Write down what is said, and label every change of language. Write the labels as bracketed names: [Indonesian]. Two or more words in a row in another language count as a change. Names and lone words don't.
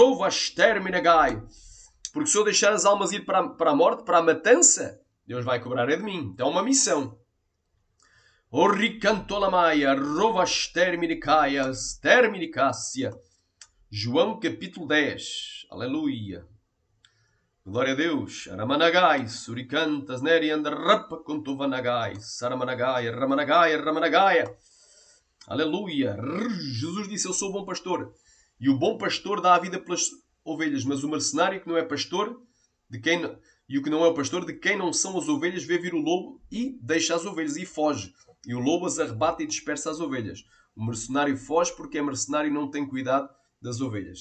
[Portuguese] Porque se eu deixar as almas ir para a morte, para a matança, Deus vai cobrar de mim. Então é uma missão. João capítulo 10. Aleluia. Glória a Deus. Aramanagai, suricantas, nerianda, rapa, contuvanagai, saramanagai, ramanagaia. Aleluia. Jesus disse, eu sou o bom pastor. E o bom pastor dá a vida pelas ovelhas. Mas o mercenário que não é pastor, e o que não é o pastor, de quem não são as ovelhas, vê vir o lobo e deixa as ovelhas e foge. E o lobo as arrebata e dispersa as ovelhas. O mercenário foge porque é mercenário e não tem cuidado das ovelhas.